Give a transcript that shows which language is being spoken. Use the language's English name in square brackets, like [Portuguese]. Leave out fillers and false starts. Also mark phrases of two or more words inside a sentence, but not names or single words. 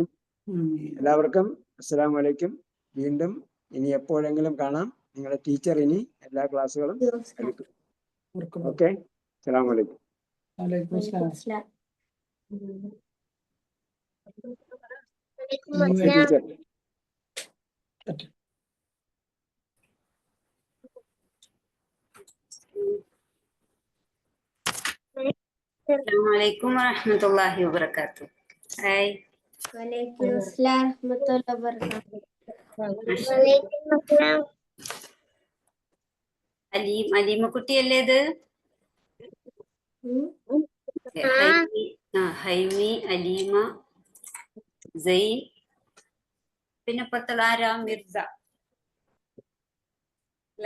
[Malayalam] എല്ലാവർക്കും [Arabic] السلام عليكم. [Malayalam] വീണ്ടും ഇനി എപ്പോഴെങ്കിലും കാണാം. നിങ്ങളുടെ ടീച്ചർ ഇനി എല്ലാ ക്ലാസ്സുകളും എടുക്കും. ഓക്കെ, [Arabic] السلام عليكم. [Malayalam] ടീച്ചർ. [Arabic] السلام عليكم ورحمة الله وبركاته. [Malay] Hai. [Arabic] وعليكم السلام ورحمة الله وبركاته. Waalaikumsalam. [Malayalam] അലീമ കുട്ടിയല്ലേ ഇത്? ഹൈമി, അലീമ, സൈൻ, പിന്നെ പത്തളാര മിർസ അല്ലേ?